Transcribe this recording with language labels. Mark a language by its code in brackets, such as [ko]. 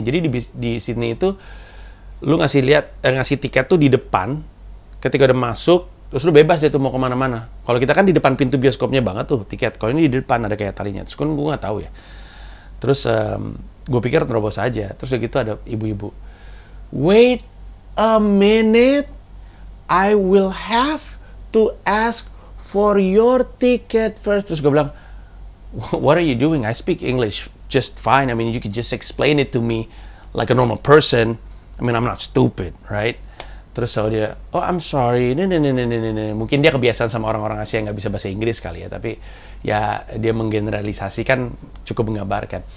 [id] Jadi di Sydney itu lu ngasih tiket tuh di depan. Ketika udah masuk, terus lu bebas deh tuh mau kemana-mana. Kalau kita kan di depan pintu bioskopnya banget tuh tiket. Kalau ini di depan ada kayak talinya. Terus kan gue nggak tahu ya. Terus gue pikir terobos aja. Terus udah gitu ada ibu-ibu. [en] Wait a minute, I will have to ask for your ticket first. [id] Terus gue bilang, [en] what are you doing? I speak English just fine. I mean, you could just explain it to me like a normal person. I mean, I'm not stupid, right? [id] Terus dia, [en] oh I'm sorry, [id] mungkin dia kebiasaan sama orang-orang Asia yang nggak bisa bahasa Inggris kali ya, tapi ya dia menggeneralisasikan, cukup menggambarkan.